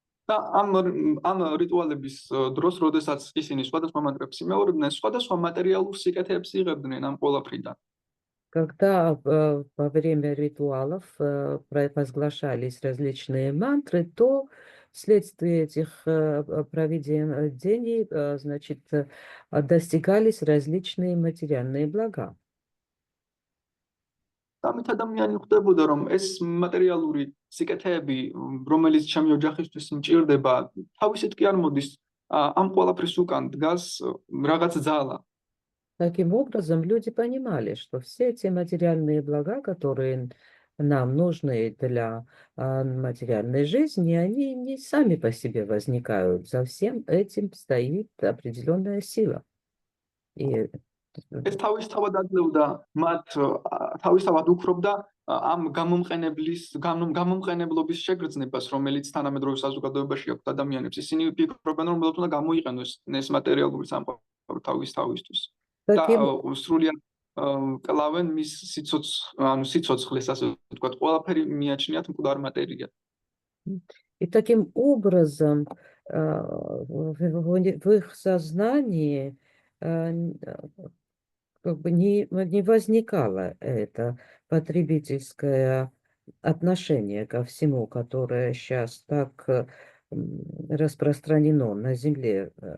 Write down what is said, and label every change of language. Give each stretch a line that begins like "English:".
Georgian: და ამ რიტუალების დროს, როდესაც ისინი სხვადასხვა მანტრებს იმეორებდნენ, სხვადასხვა მატერიალურ სიკეთეებს იღებდნენ ამ ყველაფრიდან.
Russian: Когда во время ритуалов провозглашались различные мантры, то вследствие этих проведений, значит, достигались различные материальные блага.
Georgian: ამით ადამიანი ხვდებოდა, რომ ეს მატერიალური სიკეთეები, რომელიც ჩემი ოჯახისთვის მჭირდება, თავისით კი არ მოდის, ამ ყველაფრის უკან დგას რაღაც ძალა.
Russian: Таким образом, люди понимали, что все эти материальные блага, которые нам нужны для материальной жизни, они не сами по себе возникают. За всем этим стоит определенная сила. И
Georgian: ეს თავისთავად აძლევდა მათ, თავისთავად უქრობდა ამ გამომყენებლობის შეგრძნებას, რომელიც თანამედროვე საზოგადოებაში აქვს ადამიანებს. ისინი ფიქრობენ, რომ უნდა გამოიყენოს ეს მატერიალური სამყარო თავისთვის. და სრულიად კლავენ მის სიცოცხლეს, ასე ვთქვათ, ყველაფერი მიაჩნიათ მკვდარ მატერიად.
Russian: И таким образом в их сознании как бы не возникало это потребительское отношение ко всему, которое сейчас так распространено на Земле,